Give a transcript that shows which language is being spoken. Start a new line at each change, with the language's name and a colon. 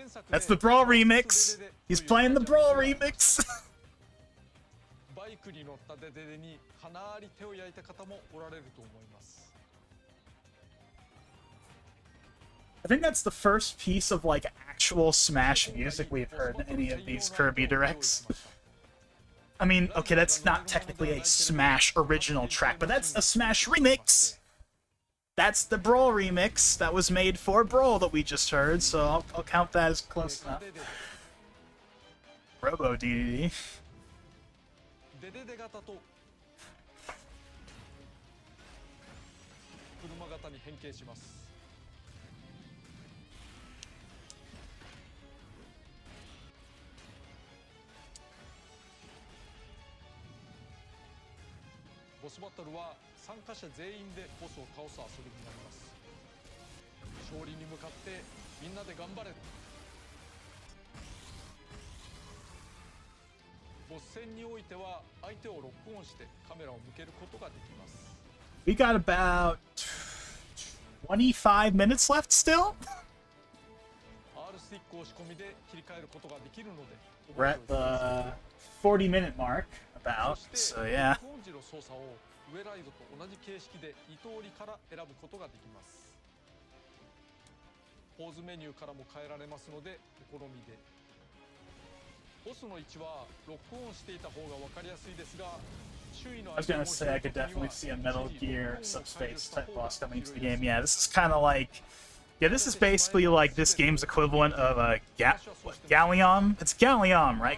English: That's the Brawl remix. He's playing the Brawl remix.
Japanese: バイクに乗ったデデデにかなり手を焼いた方もおられると思います。
English: I think that's the first piece of, like, actual Smash music we've heard in any of these Kirby Directs. I mean, okay, that's not technically a Smash original track, but that's a Smash remix! That's the Brawl remix that was made for Brawl that we just heard, so I'll count that as close enough. Robo DDD.
Japanese: デデデ型と車型に変形します。ボスバトルは参加者全員でボスを倒す遊びになります。勝利に向かってみんなで頑張れる。ボス戦においては相手をロックオンしてカメラを向けることができます。
English: We got about 25 minutes left still?
Japanese: R スティック押し込みで切り替えることができるので。
English: We're at the 40-minute mark, about.
Japanese: そして
English: So yeah.
Japanese: 録音時の操作をウェライドと同じ形式で2通りから選ぶことができます。ポーズメニューからも変えられますのでお好みで。ボスの位置はロックオンしていた方が分かりやすいですが、周囲の
English: I was gonna say I could definitely see a Metal Gear Subspace type boss coming into the game. Yeah, this is kind of like, yeah, this is basically like this game's equivalent of Gallium. It's Gallium, right?